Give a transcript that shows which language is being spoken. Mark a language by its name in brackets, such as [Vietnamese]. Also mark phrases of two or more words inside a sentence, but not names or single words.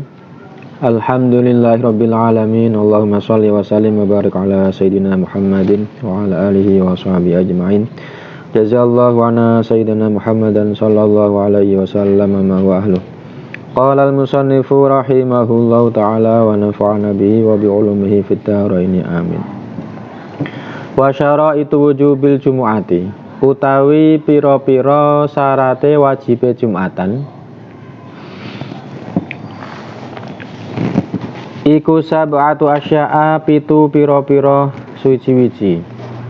[Arabic] الحمد لله رب العالمين. اللهم صل وسلم وبارك على سيدنا محمد وعلى آله وصحبه أجمعين. جزى الله عنا سيدنا محمدا صلى الله عليه وسلم ما هو أهله. قال المصنف رحمه الله تعالى ونفعنا به وبعلومه في الدارين آمين. وشرائط وجوب الجمعة, [Javanese] utawi pira-pira syarate wajibe Jumatan iku [Arabic] سبعة أشياء, [Javanese] pitu pira-pira suci-wici.